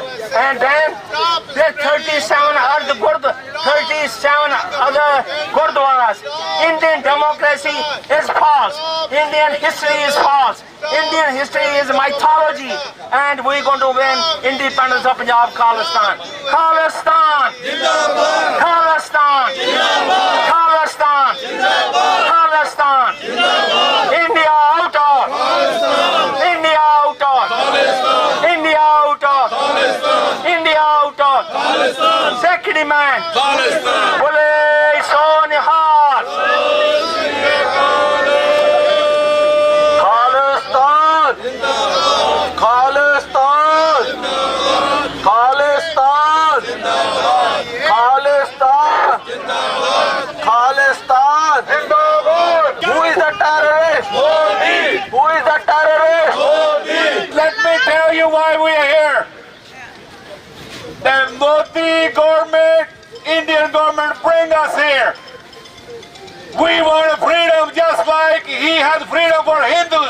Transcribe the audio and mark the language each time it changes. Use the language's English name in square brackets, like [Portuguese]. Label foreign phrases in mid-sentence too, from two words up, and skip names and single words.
[English] And then there are 37 other Gurdwaras. Indian democracy is false. Indian history is false. Indian history is mythology. And we're going to win independence of Punjab, Khalistan. Khalistan! Khalistan! Khalistan! Khalistan! India out of! India out of! India out of! India out of! Sikh demand! [Punjabi] ਬੋਲੇ ਸੋ ਨਿਹਾਲ! [English] Khalistan! Khalistan! Khalistan! Khalistan! Khalistan! Who is the terrorist? Modi! Who is the terrorist? Modi! Let me tell you why we are here. The Modi government, Indian government bring us here. We want freedom just like he has freedom for Hindus.